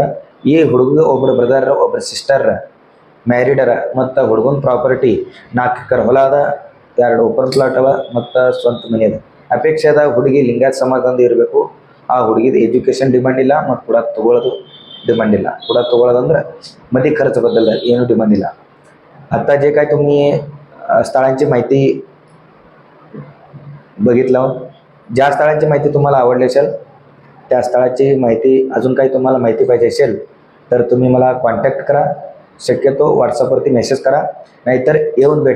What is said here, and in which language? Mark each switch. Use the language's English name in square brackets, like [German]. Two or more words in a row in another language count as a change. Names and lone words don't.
[Kannada] ಈ ಹುಡುಗ ಒಬ್ಬರು ಬ್ರದರ್ ಒಬ್ಬರು ಸಿಸ್ಟರ್ ಮ್ಯಾರಿಡರ. ಮತ್ತು ಹುಡುಗನ ಪ್ರಾಪರ್ಟಿ 4 ಎಕರೆ ಹೊಲ ಅದ, 2 [English] open plot [Kannada] ಅವ ಮತ್ತು ಸ್ವಂತ ಮನೆ ಅದ. ಅಪೇಕ್ಷೆ ಅದ ಹುಡುಗಿ ಲಿಂಗಾಯತ್ ಸಮಾಜದಿಂದ ಇರಬೇಕು. ಆ ಹುಡುಗಿದ ಎಜುಕೇಷನ್ ಡಿಮಾಂಡ್ ಇಲ್ಲ ಮತ್ತು ಕೂಡ ತೊಗೊಳ್ಳೋದು डिमांड ಇಲ್ಲ. ಕೂಡ ತೊಗೊಳ್ಳೋದಂದ್ರೆ [Marathi] मधी खर्च बद्दल [Kannada] ಏನು डिमांड ಇಲ್ಲ. [Marathi] आता जे काय तुम्ही स्थळांची माहिती बघितलं, ज्या स्थळांची माहिती तुम्हाला आवडली असेल त्या स्थळाची माहिती, अजून काही तुम्हाला माहिती पाहिजे असेल तर तुम्ही मला कॉन्टॅक्ट करा, शक्यतो व्हॉट्सअपवरती मेसेज करा, नाहीतर येऊन भेटा.